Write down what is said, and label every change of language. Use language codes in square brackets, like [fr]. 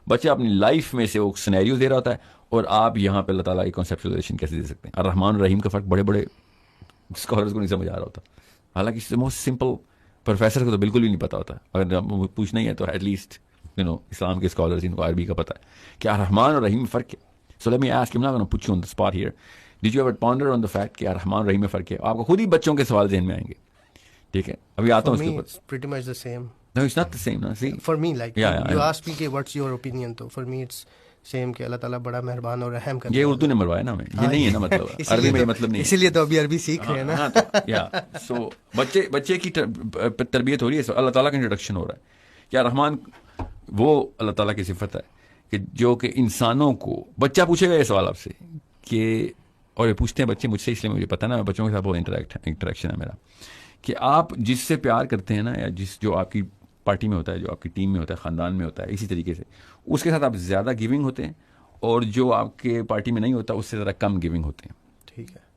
[ur] بچہ اپنی لائف میں سے وہ سینیریو دے رہا ہوتا ہے اور آپ یہاں پہ اللہ تعالیٰ کی کانسیپچوائزیشن کیسے دے سکتے ہیں. الرحمن الرحیم کا فرق بڑے بڑے اسکالرز کو نہیں سمجھ آ رہا ہوتا. حالانکہ موسٹ سمپل پروفیسر کو تو بالکل بھی نہیں پتا ہوتا. اگر پوچھنا ہی ہے تو ایٹ لیسٹ اسلام کے اسکالرز ان کو عربی کا پتہ ہے کہ الرحمن اور رحیم میں فرق ہے. [en] So let me ask you, I'm not going to put you on the spot here. Did you ever ponder on the fact [ur] کہ الرحمن الرحیم میں فرق ہے؟ آپ کو خود ہی بچوں کے سوال ذہن میں آئیں گے. ٹھیک ہے ابھی آتا ہوں اس کے اوپر. [en] It's pretty much the same. No, it's not the same. No, see. For me, like you asked me کہ what's your opinion, تو for me it's same [ur] کہ اللہ تعالیٰ بڑا مہربان اور رحم کرتا ہے. یہ اردو نے مروایا نا ہمیں، یہ نہیں ہے نا مطلب عربی میں یہ مطلب نہیں ہے. اسی لیے تو ابھی عربی سیکھ رہے ہیں نا. یا سو بچے کی تربیت ہو رہی ہے، اللہ تعالیٰ کا انٹروڈکشن ہو رہا ہے. کیا رحمان وہ اللہ تعالیٰ کی صفت ہے کہ جو کہ انسانوں کو بچہ پوچھے گا یہ سوال آپ سے کہ، اور یہ پوچھتے ہیں بچے مجھ سے، اس لیے مجھے پتا نا بچوں کے ساتھ بہت انٹریکشن ہے میرا، کہ آپ جس سے پیار کرتے ہیں نا یا جو آپ کی پارٹی میں ہوتا ہے، جو آپ کی ٹیم میں ہوتا ہے، خاندان میں ہوتا ہے، اسی طریقے سے اس کے ساتھ آپ زیادہ گیونگ ہوتے ہیں، اور جو آپ کے پارٹی میں نہیں ہوتا اس سے ذرا کم گیونگ ہوتے ہیں. ٹھیک ہے.